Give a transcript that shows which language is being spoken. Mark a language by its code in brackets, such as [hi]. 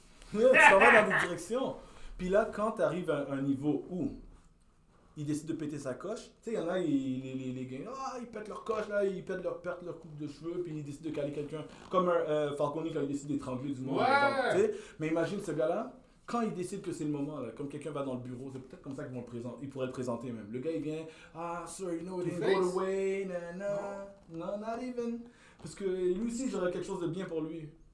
[fr] Tu t'en vas dans des directions. Puis là, quand tu arrives à un niveau où il décide de péter sa coche, tu sais, il y en a, les gars, ils pètent leur coche, là, ils perdent leur coupe de cheveux, puis ils décident de caler quelqu'un. Comme Falcone quand il décide d'étrangler du monde. Ouais. Tu sais. Mais imagine ce gars-là. Quand il décide que c'est le moment, là, comme quelqu'un va dans le bureau, c'est peut-être comme ça qu'ils vont le présenter. Ils pourraient le présenter même. Le gars, il vient, [en] sir, you know, it didn't go away, no, not even. [fr] Parce que lui aussi, j'aurais quelque chose de bien pour lui.